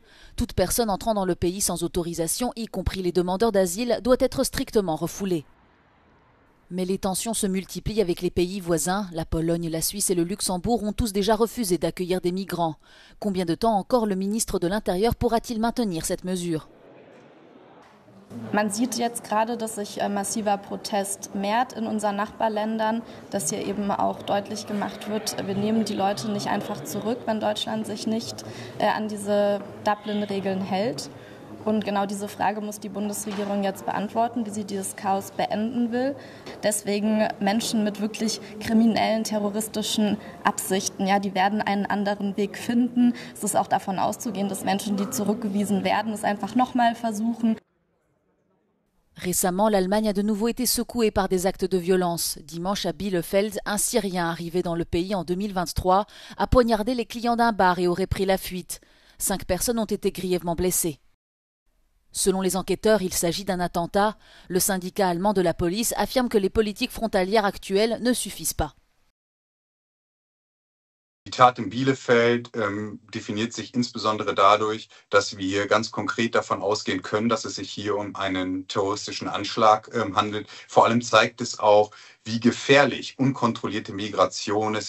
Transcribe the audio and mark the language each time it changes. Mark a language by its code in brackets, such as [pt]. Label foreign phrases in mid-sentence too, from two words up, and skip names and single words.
[fr] Toute personne entrant dans le pays sans autorisation, y compris les demandeurs d'asile, doit être strictement refoulée. Mais les tensions se multiplient avec les pays voisins. La Pologne, la Suisse et le Luxembourg ont tous déjà refusé d'accueillir des migrants. Combien de temps encore le ministre de l'Intérieur pourra-t-il maintenir cette mesure ? [de] Man sieht jetzt gerade, dass sich massiver Protest mehrt in unseren Nachbarländern, dass hier eben auch deutlich gemacht wird, wir nehmen die Leute nicht einfach zurück, wenn Deutschland sich nicht an diese Dublin-Regeln hält. Und genau diese Frage muss die Bundesregierung jetzt beantworten, wie sie dieses Chaos beenden will. Deswegen Menschen mit wirklich kriminellen, terroristischen Absichten, ja, die werden einen anderen Weg finden. Es ist auch davon auszugehen, dass Menschen, die zurückgewiesen werden, es einfach nochmal versuchen. [fr] Récemment, l'Allemagne a de nouveau été secouée par des actes de violence. Dimanche à Bielefeld, un Syrien arrivé dans le pays en 2023 a poignardé les clients d'un bar et aurait pris la fuite. 5 personnes ont été grièvement blessées. Selon les enquêteurs, il s'agit d'un attentat. Le syndicat allemand de la police affirme que les politiques frontalières actuelles ne suffisent pas. [de] Die Tat in Bielefeld definiert sich insbesondere dadurch, dass wir ganz konkret davon ausgehen können, dass es sich hier um einen terroristischen Anschlag handelt. Vor allem zeigt es auch, wie gefährlich unkontrollierte Migration ist.